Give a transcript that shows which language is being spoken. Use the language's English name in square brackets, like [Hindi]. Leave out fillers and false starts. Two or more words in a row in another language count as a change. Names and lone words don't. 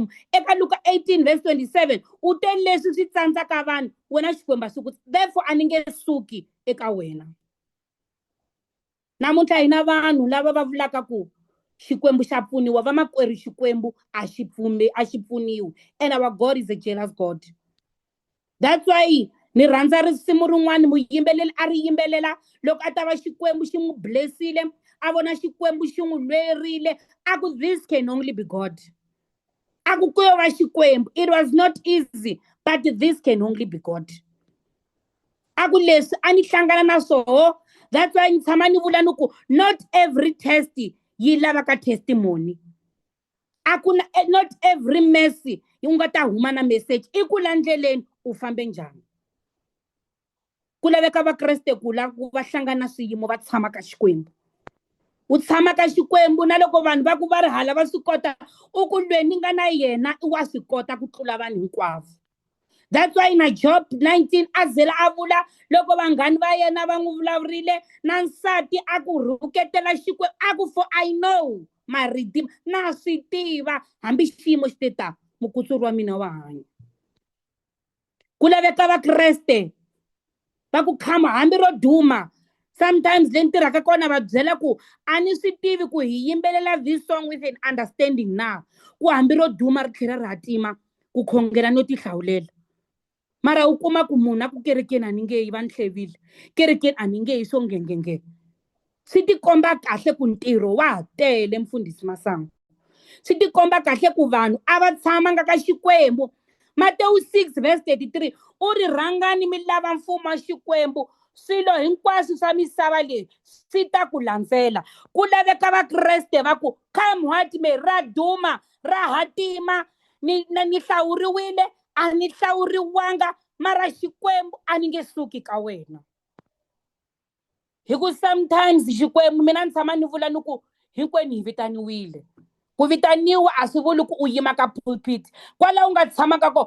[Tsonga] Eka Luka 18 verse 27 u te leswi swi tsandzaka vanhu wena Xikwembu a swi ku therefore a ni nge suki eka wena. Namuntlha hina vanhu lava va vulaka ku Xikwembu xa pfuniwa vamakwerhu Xikwembu a xi pfuniwi [English] and our God is a jealous God. That's why [Tsonga] ni rhandza risimu rin'wana muyimbeleli a ri yimbelela loko a ta va Xikwembu xi n'wi blessile a vona Xikwembu xi n'wi lwerile a ku [English] this can only be God. [Tsonga] A ku yo va Xikwembu [English] it was not easy but this can only be God. [Tsonga] A ku leswi a ni hlangana na swoho. [English] That's why [Tsonga] ni tshama ni vula ni ku [English] not every test [Tsonga] yi lava ka testimony. [English] Not every mercy [Tsonga] yi nga ta huma na message I ku la ndleleni u fambe njhani. Ku laveka vakreste ku va hlangana na swiyimo va tshama ka Xikwembu. U tshama ka Xikwembu na loko vanhu va ku va ri hala va swi kota u ku lweni nga na yena wa swi kota ku tlula vanhu hinkwavo. [English] That's why [Tsonga] na Job 19 a zela a vula loko vanghani va yena va n'wi vulavurile na nsati a ku rhuketela Xikwembu a ku [English] for I know my redeemer [Tsonga] na swi tiva hambi xiyimo xi te ta mukutsuri wa mina wa hanya. Ku laveka vakreste va ku khama hambi ro duma. Sometimes le ntirhaka kona va byela ku a ni swi tivi ku hi yimbelela [English] this song with an understanding [Tsonga] na ku hambi ro duma ri tlhela ri hatima ku khongela no tihlawulela. Mara u kuma ku munhu a ku kerekeni a ni nge yi va ni hlevile, kerekeni a ni nge yi swo ngengenge. Swi tikomba kahle ku ntirho wa ha tele mfundhisi Masangu. Swi tikomba kahle ku vanhu a va tshamanga ka Xikwembu. Matewu 6 verse 33 u ri rhangani mi lava mfumo wa Xikwembu swilo hinkwaswo swa misava leyi swi ta ku landzela. Ku laveka vakreste va ku [English] come what may, [Tsonga] ra duma ra hatima ni hlawuriwile a ni hlawuriwanga mara Xikwembu a ni nge suki ka wena. Hiku sometimes Xikwembu mina ni tshama ni vula ni ku hinkwenu hi vitaniwile. Ku vitaniwa a swi vuli ku u yima ka pulpit kwala u nga tshamaka ko.